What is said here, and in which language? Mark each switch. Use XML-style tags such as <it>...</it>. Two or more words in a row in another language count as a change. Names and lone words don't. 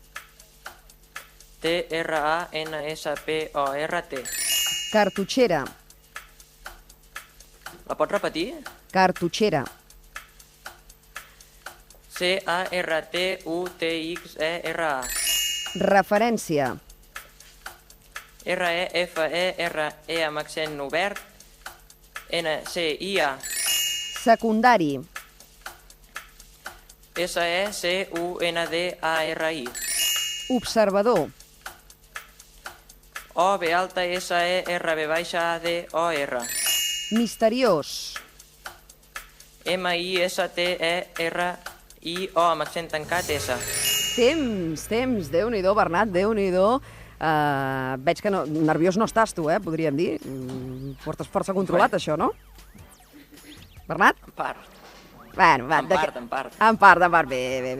<ca>T-R-A-N-S-P-O-R-T. Cartutxera. La pots repetir? Cartutxera. C-A-R-T-U-T-X-E-R-A. Referència. R-E-F-E-R-E amb accent obert. N-C-I-A. Secundari. S-E-C-U-N-D-A-R-I. Observador. O-B-S-E-R-B-A-D-O-R. Misteriós. M-I-S-T-E-R-I-O amb accent tancat S. Temps. Déu-n'hi-do, Bernat, Déu-n'hi-do. Veig que nerviós no estàs tu, podríem dir. Portes força controlat, això, no? Bernat? En part. Bueno, va, En part. En part, bé.</ca>